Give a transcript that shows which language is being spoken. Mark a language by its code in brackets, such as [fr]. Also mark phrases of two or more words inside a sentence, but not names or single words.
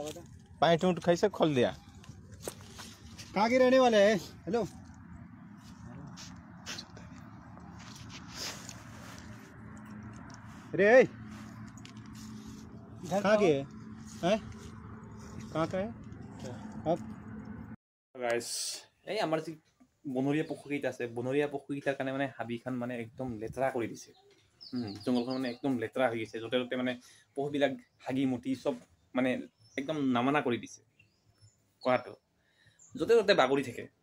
[hi] पैंट ऊँट कैसे खोल दिया? कहाँ के रहने वाले हैं? हेलो रे कहाँ के हैं? कहाँ का है अब? [as] গাইস এই আমাৰ যি বনৰীয়া পশুকেইটা আছে, বনৰীয়া পশুকেইটাৰ কাৰণে মানে হাবিখন মানে একদম লেতেৰা কৰি দিছে। জংঘলখন মানে একদম লেতেৰা হৈ গৈছে, য'তে ত'তে মানে পশুবিলাক হাগি মুতি চব মানে একদম নামানা কৰি দিছে। কোৱাটো য'তে ত'তে বাগৰি থাকে।